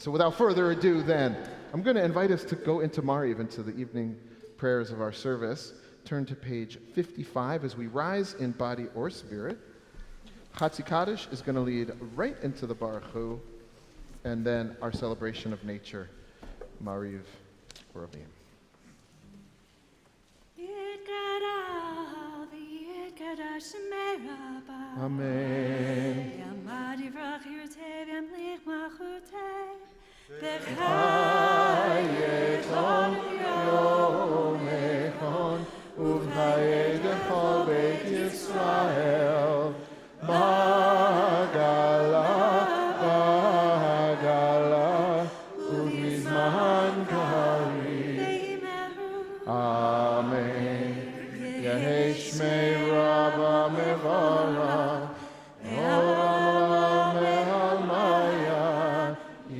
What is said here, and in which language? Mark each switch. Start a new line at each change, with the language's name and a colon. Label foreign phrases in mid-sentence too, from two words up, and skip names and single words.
English: So without further ado then, I'm going to invite us to go into Mariv, into the evening prayers of our service. Turn to page 55 as we rise in body or spirit. Hatzi Kaddish is going to lead right into the Baruch Hu, and then our celebration of nature, Mariv Ravim. Amen.
Aramaic: B'chayeton yomechon uv'chayei dechol Beit Yisrael b'gala uv'mizman karim. Amen. Yehei shmei Rabba mevarach Olam me'almaya